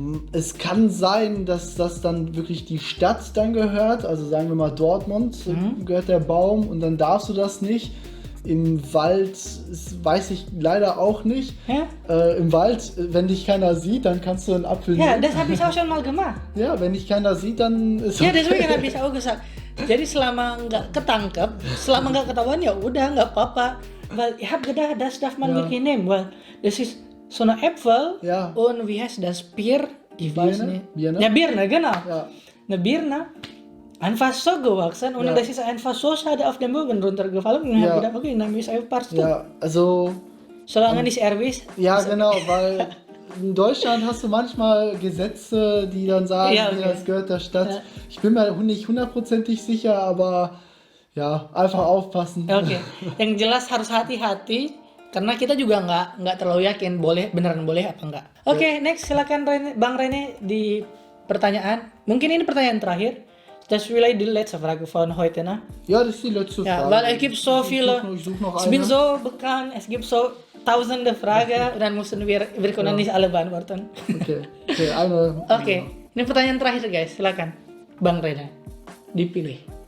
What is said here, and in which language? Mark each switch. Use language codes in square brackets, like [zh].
[de] Es kann sein, dass das dann wirklich die Stadt dann gehört, also sagen wir mal Dortmund gehört der Baum und dann darfst du das nicht. Im Wald weiß ich leider auch nicht. Im Wald, wenn dich keiner sieht, dann kannst du einen Apfel nehmen. Ja, das habe ich auch schon mal gemacht. Ja, wenn dich keiner sieht, dann ist ja, deswegen habe ich auch gesagt. [id] Jadi selama nggak ketangkep, selama nggak ketahuan ya udah nggak apa-apa. [de] Weil ich habe gedacht, das darf man wirklich nehmen, weil das ist so eine Äpfel und wie heißt das Bier? Ich weiß nicht. Birne? Ja, Birne, genau. Ja. Eine Birne. Einfach so gewachsen und das ist einfach so schade auf den Boden runtergefallen und ich habe gedacht, okay, dann ist einfach Parts. Ja, also solange nicht erwischt. Ja, genau, weil in Deutschland hast du manchmal Gesetze, die dann sagen, das gehört der Stadt. Ja. Ich bin mir nicht hundertprozentig sicher, aber ja, einfach aufpassen. [id] Oke, yang jelas harus hati-hati karena kita juga nggak terlalu yakin beneran boleh apa enggak. Oke, next silakan Bang Rene di pertanyaan. Mungkin ini pertanyaan terakhir. [de] Das will die letzte Frage von heute, ne? Ja, das ist die letzte Ja, Frage. weil es gibt so viele. Ich such noch Ich bin so bekannt, es gibt so tausende Fragen, dann müssen wir können nicht alle beantworten. Okay, eine. [id] Oke, ini pertanyaan terakhir guys, silakan Bang Rene dipilih.